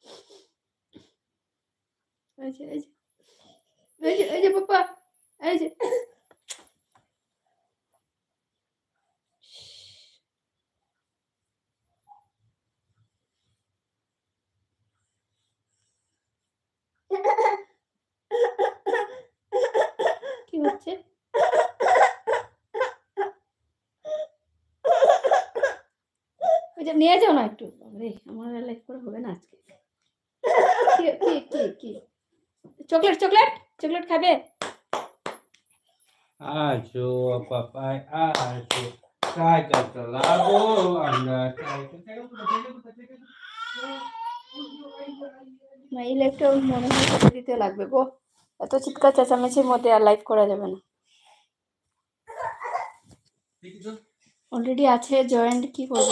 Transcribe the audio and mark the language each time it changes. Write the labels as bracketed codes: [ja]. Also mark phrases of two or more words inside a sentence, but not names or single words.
[bn] এই যে এই যে এই যে এই যে পাপা, এই যে কি হচ্ছে? ওই যে নিয়ে যাও না একটু। আরে আমার লাইফ করে হবে না আজকে। কি কি কি কি চকলেট, চকলেট, চকলেট খাবে? [pt] Acho, papai, acho. Saca pra lá, vou andar. [bn] না, এই লাইফটা মনে হয় কেটে দিতে লাগবে গো। এত চিৎকার চেঁচামেচির মধ্যে আর লাইভ করা যাবে না। অলরেডি আছে জয়েন্ট, কি করবো?